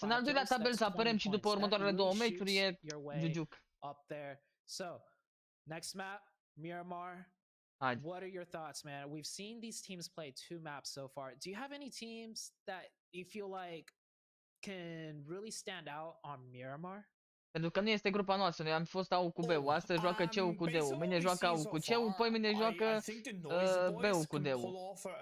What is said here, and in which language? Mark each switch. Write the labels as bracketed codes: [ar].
[ro] În al doilea tabel să apărăm și după următoarele 2 meciuri e Jujuc. [en] So, next map, Miramar. What are your thoughts, man? We've seen these teams play 2 maps so far. Do you have any teams that you feel like can really stand out on Miramar? [ro] Pentru că nu este grupa noastră, noi am fost AU cu B-ul, astăzi joacă C-ul cu D-ul, mâine joacă AU cu C-ul, poi mâine joacă B-ul cu D-ul.